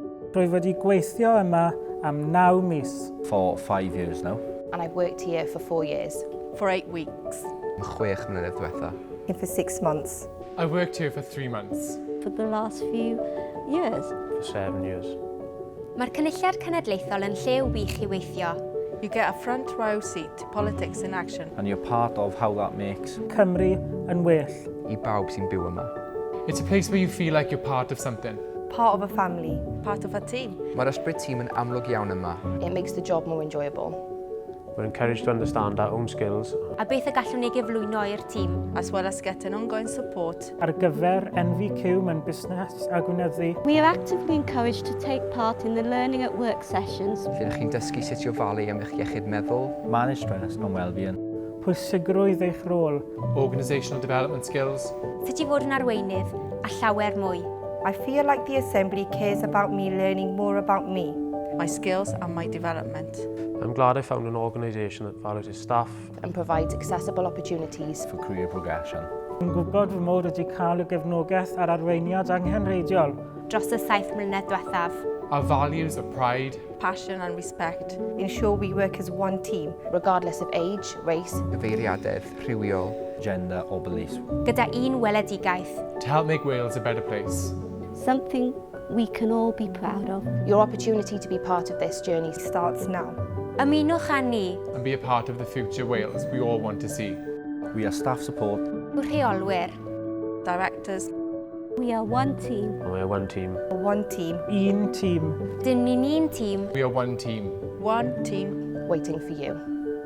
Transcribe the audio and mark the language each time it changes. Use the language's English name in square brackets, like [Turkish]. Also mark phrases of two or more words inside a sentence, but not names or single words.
[Welsh] Rwy wedi gweithio yma am 9 mis. [English] For 5 years now. And I've worked here for 4 years. For 8 weeks. [Welsh] 6 mlynedd diwetha. [English] Here for 6 months. I worked here for 3 months. For the last few years. For 7 years. [Welsh] Mae'r cynulliad cenedlaethol yn lle wych i weithio. [English] You get a front row seat to politics in action. And you're part of how that makes [Welsh] Cymru yn well. I bawb sy'n byw yma. [English] It's a place where you feel like you're part of something. Part of a family. Part of a team. [Welsh] Mae'r ysbryd tîm yn amlwg iawn yma. [English] It makes the job more enjoyable. We're encouraged to understand our own skills. [Welsh] A beth y gallwn ni gyflwyno i'r tîm. [English] As well as getting ongoing support. [Welsh] Ar gyfer NVQ mewn busnes a gwynyddu. [English] We are actively encouraged to take part in the learning at work sessions. [Welsh] Lle ydych chi'n dysgu sut i ofalu am eich iechyd meddwl. [English] manage stress and well-being. [Welsh] Pwysigrwydd eich rôl. [English] Organisational development skills. [Welsh] Sut i fod yn arweinydd a llawer mwy. [English] I feel like the Assembly cares about me learning more about me. My skills and my development. I'm glad I found an organisation that values its staff. And provides accessible opportunities. For career progression. [Welsh] Yn gwybod fy mod wedi cael y gefnogaeth ar arweiniad angenrheidiol. Dros y 7 mlynedd diwethaf. [English] Our values are pride, Passion and respect. Ensure we work as one team. Regardless of age, race. [Welsh] Gyfeiriadaeth, rhywiol. [English] Gender or belief. [Welsh] Gyda un weledigaeth. [English] to help make Wales a better place. Something we can all be proud of. Your opportunity to be part of this journey Starts now. [Welsh] Ymunwch â ni. [English] And be a part of the future Wales we all want to see. We are staff support. [Welsh] Yw rheolwyr. [English] Directors. We are one team. And we're one team. One team. [Welsh] Un tîm. Dyn ni'n un tîm. [English] We are one team. One team. waiting for you.